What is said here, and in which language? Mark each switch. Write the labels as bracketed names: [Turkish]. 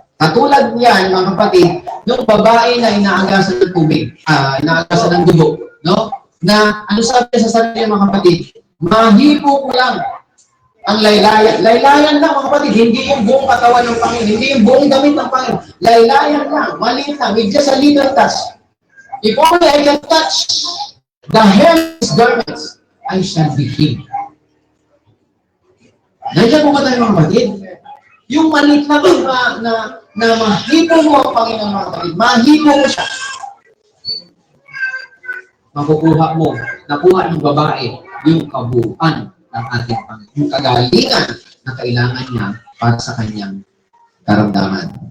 [Filipino] Katulad niyan mga kapatid, yung babae na inaagasan ng tubig, inaagasan ng dugo, no? Na ano sabi sa sarili mga kapatid, mahipo ko lang ang laylayan. Laylayan lang mga kapatid, hindi yung buong katawan ng Panginoon, hindi yung buong damit ng Panginoon. Laylayan lang, maliit lang, [English] with just a little touch. If only I can touch the hem's garments, I shall be healed. [Filipino] Nandiyan po ba tayo mga kapatid? Yung maliit lang na mahipo mo ang Panginoon mga kapatid, mahipo mo siya. Makukuha mo, nakuha ng babae, yung kabuuan ng ating Panginoon, yung kagalingan na kailangan niya para sa kanyang karamdaman.